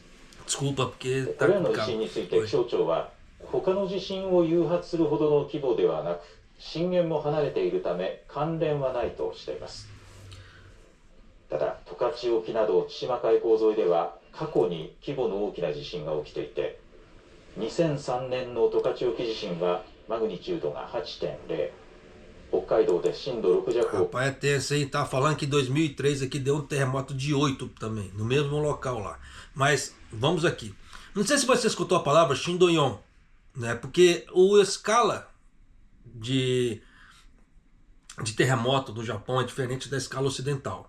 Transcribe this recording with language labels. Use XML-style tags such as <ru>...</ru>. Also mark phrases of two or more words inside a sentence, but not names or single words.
<ja>これらの地震について気象庁は他の地震を誘発するほどの規模ではなく、震源も離れているため関連はないとしています。ただ十勝沖など千島海溝沿いでは過去に規模の大きな地震が起きていて、2003年の十勝沖地震はマグニチュードが 8.0、 北海道で震度6弱を。</ja> <pt>Rapaz, até esse aí tá falando que em 2003 aqui deu um terremoto de 8 também, no mesmo local lá. Mas vamos aqui. Não sei se você escutou a palavra Shindoyon, né? Porque a escala de terremoto do Japão é diferente da escala ocidental.</pt>